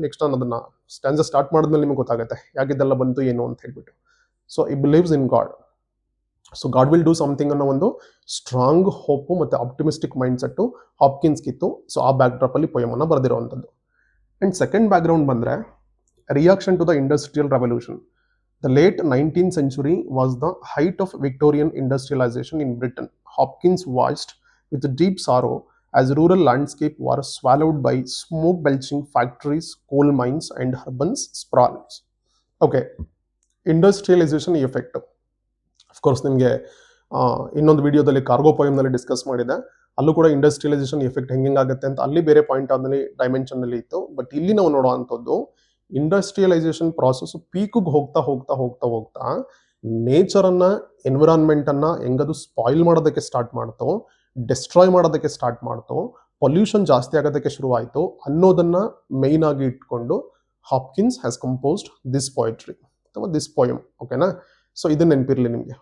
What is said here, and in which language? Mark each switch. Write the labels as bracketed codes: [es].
[kn] Next ನಾನು ಅದನ್ನ stanza start ಮಾಡಿದ್ಮೇಲೆ ನಿಮ್ಗೆ ಗೊತ್ತಾಗುತ್ತೆ ಯಾಕಿದೆಲ್ಲ ಬಂತು ಏನು ಅಂತ ಹೇಳ್ಬಿಟ್ಟು. ಸೊ [en] ಈ believes in God. [kn] So [en] God will do something [kn] ಅನ್ನೋ ಒಂದು ಸ್ಟ್ರಾಂಗ್ ಹೋಪು ಮತ್ತು ಆಪ್ಟಿಮಿಸ್ಟಿಕ್ ಮೈಂಡ್ ಸೆಟ್ಟು ಹಾಪ್ಕಿನ್ಸ್ಗಿತ್ತು. ಸೊ ಆ ಬ್ಯಾಕ್ ಡ್ರಾಪ್ ಅಲ್ಲಿ ಪೊಯಮ್ ಅನ್ನು ಬರೆದಿರುವಂಥದ್ದು. ಅಂಡ್ ಸೆಕೆಂಡ್ ಬ್ಯಾಕ್ ಗ್ರೌಂಡ್ ಬಂದ್ರೆ, [en] Reaction to the industrial revolution. The late 19th century was the height of Victorian industrialization in Britain. Hopkins watched with deep sorrow as rural landscape were swallowed by smoke-belching factories, coal mines, and urban sprawls. Okay, industrialization effect. [kn] Of course ನಿಮಗೆ ಇನ್ನೊಂದು ವಿಡಿಯೋದಲ್ಲಿ cargo ಪೊಯಮ್ನಲ್ಲಿ discuss ಮಾಡಿದೆ. ಅಲ್ಲೂ ಕೂಡ industrialisation effect ಹೆಂಗಾಗುತ್ತೆ ಅಂತ ಅಲ್ಲಿ ಬೇರೆ point ಆದ್ಮೇಲೆ ಡೈಮೆನ್ಷನ್ನಲ್ಲಿ ಇತ್ತು. ಬಟ್ ಇಲ್ಲಿ ನಾವು ನೋಡೋ ಅಂಥದ್ದು ಇಂಡಸ್ಟ್ರಿಯಲೈಸೇಷನ್ ಪ್ರಾಸೆಸ್ ಪೀಕ್ಗೆ ಹೋಗ್ತಾ ಹೋಗ್ತಾ ಹೋಗ್ತಾ ಹೋಗ್ತಾ ನೇಚರನ್ನು, ಎನ್ವಿರಾನ್ಮೆಂಟನ್ನು ಹೆಂಗದು ಸ್ಪಾಯಿಲ್ ಮಾಡೋದಕ್ಕೆ ಸ್ಟಾರ್ಟ್ ಮಾಡ್ತೋ, ಡಿಸ್ಟ್ರಾಯ್ ಮಾಡೋದಕ್ಕೆ ಸ್ಟಾರ್ಟ್ ಮಾಡ್ತೋ, ಪೊಲ್ಯೂಷನ್ ಜಾಸ್ತಿ ಆಗೋದಕ್ಕೆ ಶುರುವಾಯಿತು ಅನ್ನೋದನ್ನು ಮೇಯ್ನ್ ಆಗಿ ಇಟ್ಕೊಂಡು Hopkins [en] has composed this poetry [kn] ಅಥವಾ [en] This poem. [kn] ಓಕೆನಾ. ಸೊ ಇದನ್ನ ನೆನಪಿರಲಿ ನಿಮಗೆ.